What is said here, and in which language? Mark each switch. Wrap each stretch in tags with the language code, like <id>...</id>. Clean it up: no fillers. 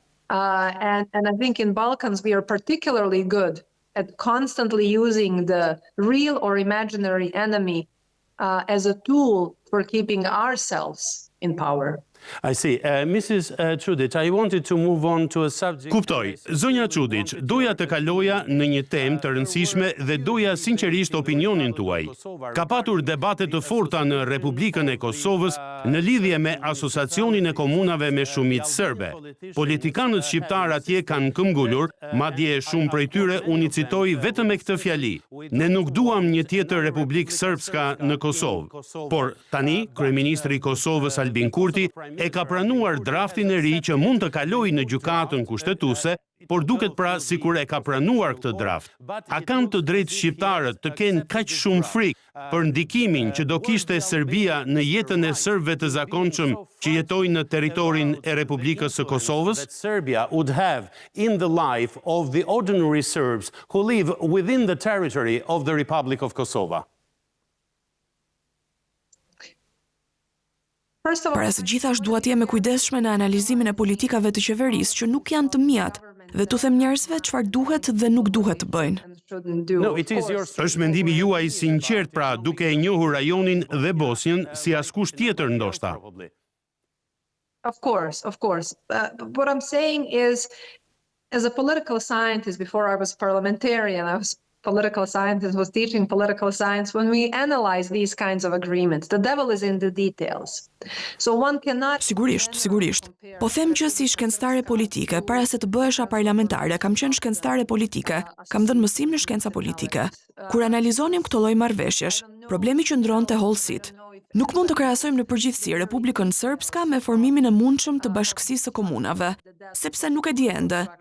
<en>And I think in Balkans, we are particularly good at constantly using the real or imaginary enemy as a tool for keeping ourselves in power. I see. Mrs. Čudić, I wanted to move on to a subject...</en> <sq>Kuptoj, zonja Čudić, doja të kaloja në një temë të rëndësishme dhe doja sinqerisht opinionin tuaj. Ka patur debate të forta në Republikën e Kosovës në lidhje me asociacionin e komunave me shumicë serbe. Politikanët shqiptar atje kanë këmbgulur, madje shumë prej tyre unë i citoj vetëm me këtë fjali. Ne nuk duam një tjetër Republikë Srpska në Kosovë. Por tani, kryeministri i Kosovës Albin Kurti e ka pranuar draftin e ri që mund të kalojë në gjykatën kushtetuese, por duket pra sikur e ka pranuar këtë draft. A kanë të drejtë shqiptarët të kenë kaq shumë frikë për ndikimin që do kishte Serbia në jetën e serbëve të zakonshëm që jetojnë në territorin e Republikës së Kosovës?</sq> <en>That Serbia would have in the life of the ordinary Serbs who live within the territory of the Republic of Kosovo.</en> <sq>Para së gjithashtë duhet jemi kujdesshme në analizimin e politikave të qeverisë që nuk janë të mijat dhe t'u them njerëzve çfarë duhet dhe nuk duhet të bëjnë.</sq> <en>No, it is your...</en> <sq>Është mendimi juaj i sinqert pra duke e njohur rajonin dhe Bosnjën si askush tjetër ndoshta.</sq> <en>Of course. What I'm saying is, as a political scientist, before I was parliamentarian, I was political scientist, was teaching political science. When we analyze these kinds of agreements, the devil is in the details. So one cannot...</en> <sq>Sigurisht. Po them që si shkencëtare politike, para se të bëhesha parlamentare, kam qenë shkencëtare politike, kam dhënë mësim në shkenca politike. Kur analizonim këto lloj marrëveshjesh, problemi qëndron te hollësit. Nuk mund të krahasojmë në përgjithësi Republikën Srpska me formimin e mundshëm të bashkësisë së komunave, sepse nuk e di ende.</sq>